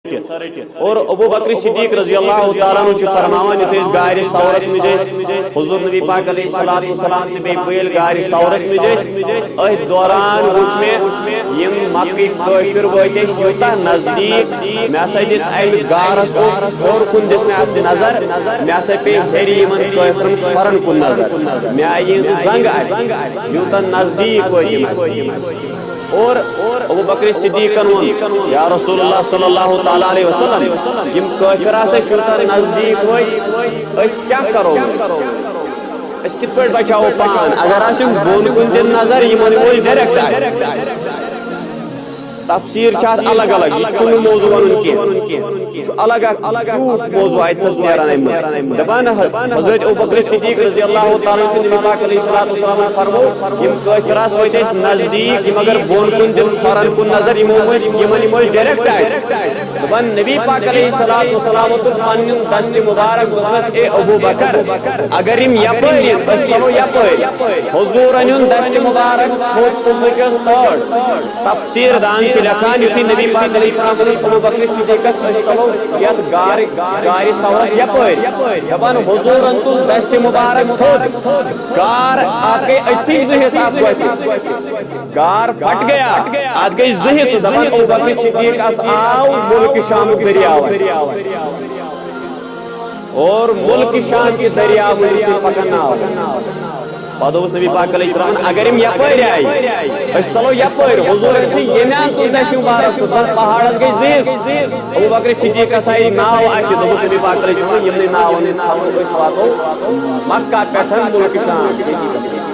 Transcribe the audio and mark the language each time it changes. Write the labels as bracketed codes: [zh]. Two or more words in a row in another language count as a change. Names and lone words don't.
[ks] اور ابو بکر صدیق [ar] رضی اللہ تعالیٰ عنہ [ks] فرماوان یتھ گاڑی سورس مجھ حضور نبی پاک [ar] علیہ السلام [ks] تہ بیل گاڑی سورس مجھ ات دوران وچ میں یم مکی کافر وٲتۍ أسۍ یوٗتاہ نزدیک مےٚ ہسا دِژ امہِ گارس ہیوٚر کُن دِژ مےٚ اتھ نظر مےٚ ہسا پیٚیہِ ہیٚرِ یِمن کٲفرن کھۄرن کُن نظر مےٚ آیہِ زنگ اتھ یوٗتاہ نزدیک وٲتۍ یِم اور ابو بکر صدیقن وون [ar] یا رسول اللہ صلی اللہ تعالیٰ علیہ وسلم [ks] یم کافر ہسا یوٗتاہ نزدیک وٲتۍ أسۍ کیٛاہ کرو أسۍ کِتھ پٲٹھۍ بچاوو پان اگر أسۍ یِم بۄن کُن دِن نظر یِمن یِمو ڈایریکٹ تفسیر الگ [ur] الگ یہ موضوع [ks] ون کی الگ موضوع اتس نیران دپان حضرت ابوبکر صدیق [ar] رضی اللہ تعالیٰ عنہ [ks] نبی پاک [ar] علیہ السلام [ks] فرمو یم کافر ٲسۍ أسۍ نزدیک یم اگر بۄن کُن دِن کھۄرن کُن نظر یمن ڈایریکٹ آیہِ دپان نبی پاک [ar] علیہ السلام [ks] تُل پنُن دست مبارک دوٚپنس اے ابوبکر اگر یم یپٲرۍ یِن أسۍ ژلو یپٲرۍ حضور انیُن دست مبارک تھوٚد تُلنٕچ تھٲڈ تفسیر دان لکھان یُتھُے نبی پاک [ar] علیہ السلام [ks] ابو بکر صدیقس أسۍ ژلو یتھ گارِ سورس یپٲرۍ دپان حضورن تُل دست مبارک تھوٚد گار اتھ گٔے أتھی زٕ حصہٕ اتھ وٲتِتھ گار [ur] پھٹ گیا [ks] اتھ گٔے زٕ حصہٕ دپان ابو بکر صدیقس آو ملک شامُک دٔریاو [ur] اور ملک شام کے دریاو [ks] پکان آو پتہٕ اوس نبی پاک [ar] علیہ السلام [ks] اگر یم یپٲرۍ آیہِ أسۍ ژلو یپٲرۍ حضور یُتھُے ییٚمہِ تُل دست مبارک تُل پہاڑس گٔے زٕ حصہٕ ابو بکر صدیقس آیہِ ناو اتھِ دوٚپُس نبی پاک [ar] علیہ السلام [ks] یِمنٕے ناون أسۍ واتو مکہ پٮ۪ٹھ ملک شام